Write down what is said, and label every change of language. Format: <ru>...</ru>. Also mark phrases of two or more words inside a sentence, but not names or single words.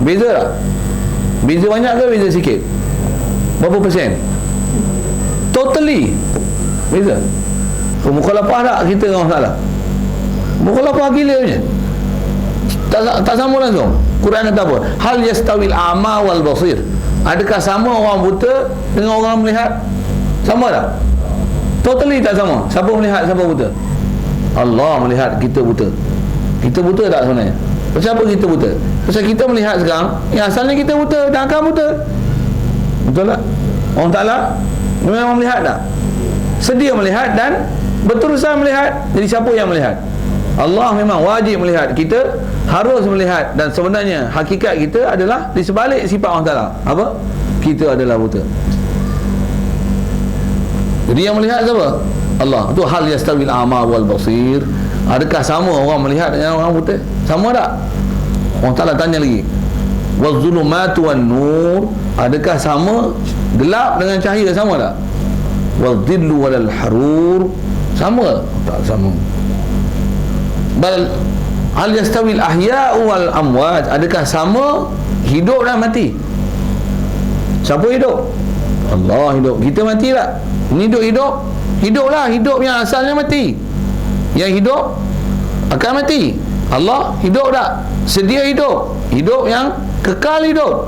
<ms>Beza tak? Beza banyak ke beza sikit? Berapa persen? Totally beza. Mukhalafah tak kita dengan Allah Ta'ala? Mukhalafah gila punya. Tak sama langsung. Quran kata apa?</ms> <ar>هل يستوي الأعمى والبصير.</ar> <ms>Adakah sama orang buta dengan orang melihat? Sama tak? Totally tak sama. Siapa melihat, siapa buta? Allah melihat, kita buta. Kita buta tak sebenarnya? Pasal apa kita buta? Pasal kita melihat sekarang, asalnya kita buta dan akan buta. Betul tak? Allah Ta'ala memang melihat tak? Sedia melihat dan berterusan melihat. Jadi siapa yang melihat? Allah memang wajib melihat. Kita harus melihat. Dan sebenarnya hakikat kita adalah di sebalik sifat Allah Ta'ala. Apa? Kita adalah buta. Jadi yang melihat siapa? Allah. Itu</ms> <ar>هل يستوي الأعمى والبصير.</ar> <ms>Adakah sama orang melihat dengan orang buta? Sama tak? Allah Ta'ala tanya lagi.</ms> <ar>والظلمات والنور.</ar> <ms>Adakah sama gelap dengan cahaya? Sama tak?</ms> <ar>والظل والحرور.</ar> <ms>Sama? Tak sama.</ms> <ar>بل هل يستوي الأحياء والأموات.</ar> <ms>Adakah sama hidup dan mati? Siapa hidup? Allah hidup. Kita mati tak? Ini hidup. Hiduplah. Hidup yang asalnya mati. Yang hidup akan mati. Allah hidup tak? Sedia hidup. Hidup yang kekal hidup.</ms>